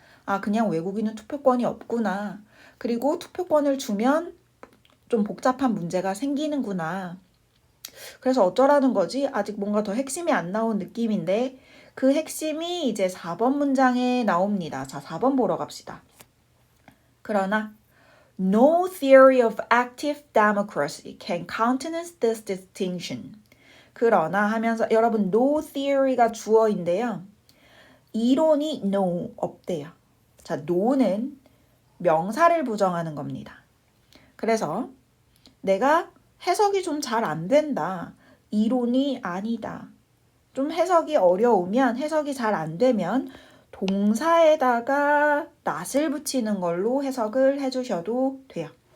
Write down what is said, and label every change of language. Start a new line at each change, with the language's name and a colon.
Korean: 아, 그냥 외국인은 투표권이 없구나. 그리고 투표권을 주면 좀 복잡한 문제가 생기는구나. 그래서 어쩌라는 거지? 아직 뭔가 더 핵심이 안 나온 느낌인데 그 핵심이 이제 4번 문장에 나옵니다. 자, 4번 보러 갑시다. 그러나
English: No theory of active democracy can countenance this distinction.
Korean: 그러나 하면서 여러분 no theory가 주어인데요. 이론이 no 없대요. 자, no는 명사를 부정하는 겁니다. 그래서 내가 해석이 좀 잘 안 된다. 이론이 아니다. 좀 해석이 어려우면 해석이 잘 안 되면 동사에다가 not을 붙이는 걸로 해석을 해주셔도 돼요.